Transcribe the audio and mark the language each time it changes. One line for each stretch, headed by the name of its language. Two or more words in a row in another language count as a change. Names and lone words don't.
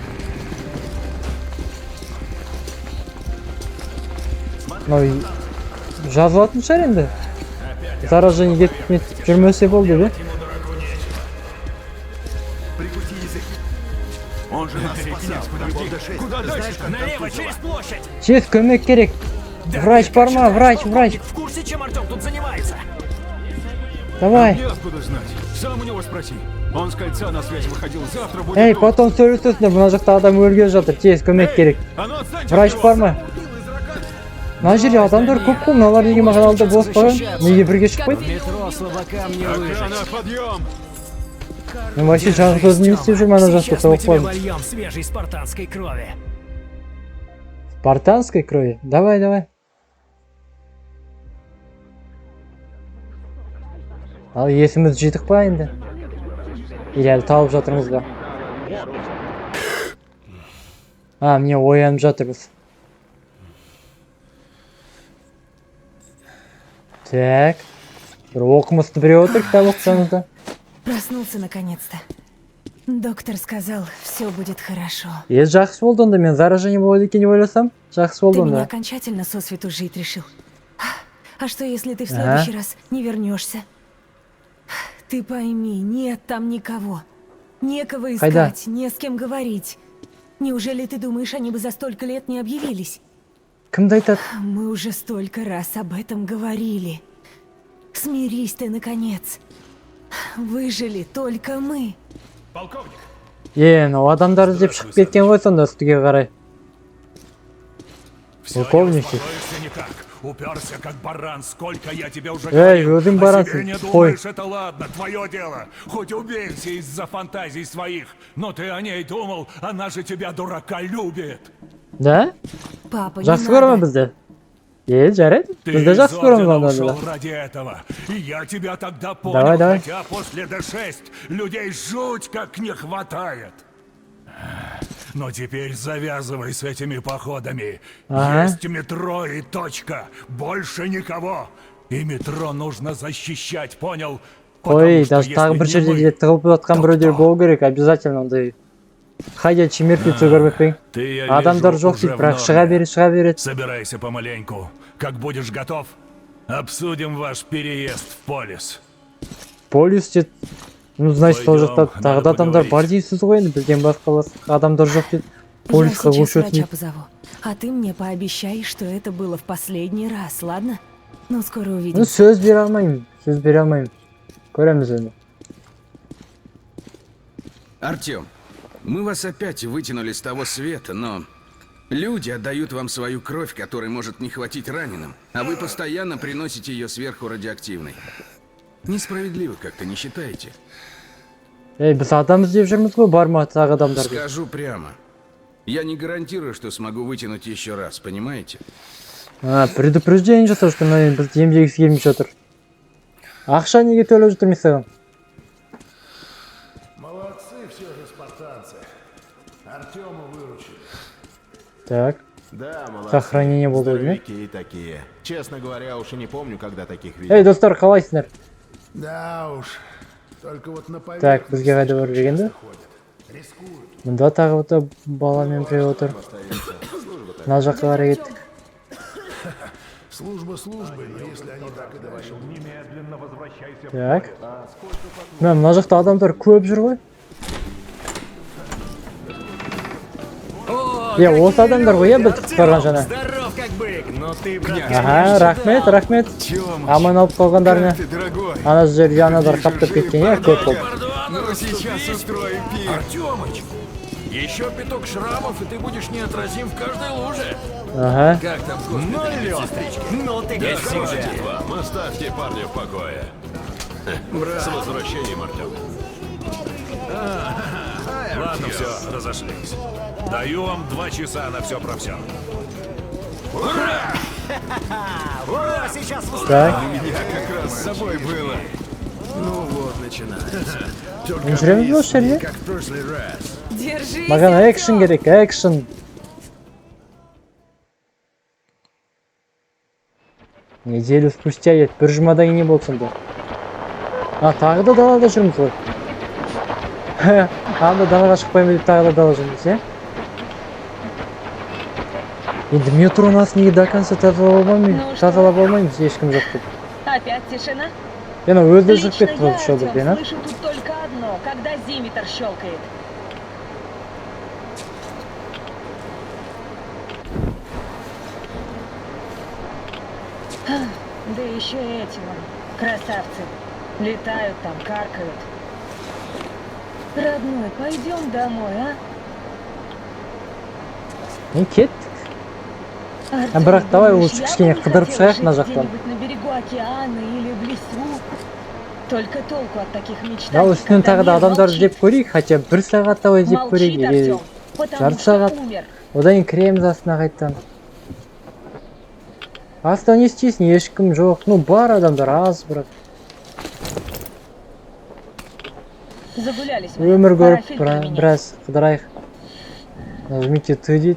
Kazakh: Жазылатын шығар енді. Заражение кетіп жүрмесе болды, бе? Тез, көмек керек. Врач бар ма? Врач.
Russian: В курсе, чем Артем тут занимается? Давай. Сам у него спроси. Он с кольца на связь выходил. Завтра будет.
Kazakh: Потом сөйлесесіңдер, мына жақта адам өлген жатыр. Тез, көмек керек. Врач бар ма? Мына жерде адамдар көп қой, мыналар неге маған алды бос қойған? Неге бірге шықпайды?
Russian: Метро слабакам не выжить. Подъем!
Kazakh: Мен вообще жалғыз өзім не істеп жүрмін ана жақта
Russian: Сейчас мы
Kazakh: тауып
Russian: тебе
Kazakh: қойдым.
Russian: вольем свежей спартанской крови. Спартанской крови? Давай.
Kazakh: Ал есімізді жидық па енді? Или әлі тауып жатырмыз ба? Міне оянып жатырмыз.
Russian: Так.
Kazakh: Бір оқымысты біреу отыр, кітап оқысаңызда.
Russian: Проснулся наконец-то. Доктор сказал, все будет хорошо.
Kazakh: Жақсы болды онда, мен заражение болады екен деп ойласам, жақсы болды
Russian: Ты меня
Kazakh: онда.
Russian: окончательно сосвету жить решил. А что, если ты в следующий раз не вернешься? Ты пойми, нет там никого. Некого
Kazakh: Хайда.
Russian: искать, не с кем говорить. Неужели ты думаешь, они бы за столько лет не объявились?
Kazakh: кімді айтады?
Russian: Мы уже столько раз об этом говорили. Смирись ты, наконец. Выжили только мы. Полковник,
Kazakh: Ну адамдар іздеп шығып кеткен ғой сонда үстіге қарай.
Russian: все, не Полковники. успокоишься никак. Уперся как баран, сколько я тебе уже Эй, говорил. один О баран, себе не ой. думаешь, это ладно, твое дело. Хоть убейся из-за фантазий своих. Но ты о ней думал, она же тебя, дурака, любит. Да? Папа, не
Kazakh: Жақсы көре ма
Russian: надо.
Kazakh: бізді? Жарайды.
Russian: Ты
Kazakh: Бізді
Russian: из
Kazakh: жақсы көреміз
Russian: ордена
Kazakh: онда
Russian: ушел
Kazakh: да.
Russian: ради этого. И я тебя тогда понял, Давай, давай. хотя после Д6 людей жуть как не хватает. Но теперь завязывай с этими походами. Ага. Есть метро и точка. Больше никого. И метро нужно защищать, понял? Ой, Потому что даже
Kazakh: тағы бір
Russian: если не
Kazakh: жерде
Russian: мы,
Kazakh: де тығылып жатқан
Russian: то
Kazakh: біреулер
Russian: кто?
Kazakh: болу керек, обязательно ондай.
Russian: Ходячий мертвецы
Kazakh: көрмеп пе?
Russian: Ты, я
Kazakh: Адамдар
Russian: вижу,
Kazakh: жоқ
Russian: уже
Kazakh: дейді,
Russian: в
Kazakh: бірақ
Russian: норме.
Kazakh: шыға береді.
Russian: Собирайся помаленьку. Как будешь готов, обсудим ваш переезд в полис.
Kazakh: Полис дейді.
Russian: Ну, значит,
Kazakh: ол жақта
Russian: Пойдем,
Kazakh: тағы
Russian: надо
Kazakh: да адамдар бар
Russian: поговорить.
Kazakh: дейсіз ғой енді, бізден басқа адамдар жоқ дейді.
Russian: Я
Kazakh: Полисқа
Russian: сейчас
Kazakh: көшетін
Russian: врача
Kazakh: дейді.
Russian: позову. А ты мне пообещай, что это было в последний раз, ладно? Ну, скоро Ну, увидимся.
Kazakh: сөз бере алмаймын, сөз бере алмаймын. Көреміз енді.
Russian: Артем, мы вас опять вытянули с того света, но люди отдают вам свою кровь, которой может не хватить раненым, а вы постоянно приносите ее сверху радиоактивной. Несправедливо как-то, не считаете?
Kazakh: Біз адам іздеп жүрміз ғой, бар ма тағы адамдар деп.
Russian: Скажу прямо. Я не гарантирую, что смогу вытянуть еще раз, понимаете?
Kazakh: Предупреждение жасау, что бізді емдегісі келмей жатыр. Ақша неге төлеп жатырмыз саған?
Russian: Молодцы все же спартанцы. Артема выручили. Так, Да, молодцы. Сохранение было, да? Здоровяки такие. Честно говоря, уж и не помню, когда таких видел.
Kazakh: достар, қалайсыңдар?
Russian: Да уж. Только вот на Так,
Kazakh: бізге қайда барып жүргенді?
Russian: Рискуют.
Kazakh: Мұнда тағы ота баламен біреу отыр. Мына жаққа қарай кеттік.
Russian: Служба службы, но если они так и дальше... Так.
Kazakh: Мына жақта адамдар көп жүр ғой. Осы адамдар ғой, біз құтқарған жаңа.
Russian: Здоров как бык, но ты, брат,
Kazakh: Аха, рахмет, рахмет. Аман алып қалғандарына.
Russian: дорогой.
Kazakh: Ана жерде анадар қаптап кеткен, көп болып.
Russian: Ну, сейчас устроим пир. Артемыч, еще пяток шрамов, и ты будешь неотразим в каждой луже. Ага. Как там в ну лед, ну ты как всегда. Вам оставьте парня в покое. С возвращением, Артем. Ладно, все, разошлись. Даю вам 2 часа на все про все. Ура, сейчас Так, С собой было. Ну вот, начинается.
Kazakh: не жүреміз бе осы жерде?
Russian: Как в прошлый раз. Держись,
Kazakh: Маған
Russian: Артём!
Kazakh: экшен керек, экшен.
Russian: Неделю спустя
Kazakh: еді, бір жұмадан кейін не болды сонда? Тағы да далада жүрміз ғой. Анда далаға шықпаймын деп тағы да далада жүрміз, е? Енді метро нас неге
Russian: до конца
Kazakh: тазалап алмаймыз, ешкім жоқ деп.
Russian: Опять тишина?
Kazakh: Өзі жүріп
Russian: Лично
Kazakh: кетті
Russian: я,
Kazakh: ғой еще
Russian: Артём,
Kazakh: бірден,
Russian: а? слышу тут только одно, когда зиметр щелкает. Да еще эти вон, красавцы. Летают там, каркают. Родной, пойдем домой, а?
Kazakh: Не кеттік.
Russian: Артём,
Kazakh: бірақ давай
Russian: думаешь, лучше я
Kazakh: кішкене
Russian: бы не
Kazakh: қыдырып
Russian: хотела
Kazakh: шығайық мына
Russian: жить
Kazakh: жақтан.
Russian: где-нибудь на берегу океана или в лесу? Только толку от таких мечтаний,
Kazakh: Да, үстінен
Russian: когда
Kazakh: тағы да
Russian: мир
Kazakh: адамдар
Russian: молчит.
Kazakh: іздеп көрейік, хотя бір сағатта іздеп көрейік.
Russian: Молчит, или Артём, потому
Kazakh: жарты
Russian: что
Kazakh: сағат.
Russian: умер.
Kazakh: Одан кейін кіреміз астына қайттан. Астан не істейсің, ешкім жоқ. Ну, бар адамдар, аз бірақ.
Russian: Загулялись мы.
Kazakh: Өмір
Russian: Пора
Kazakh: көріп
Russian: фильтр менять.
Kazakh: біраз қыдырайық.
Russian: Нажмите Т
Kazakh: дейді.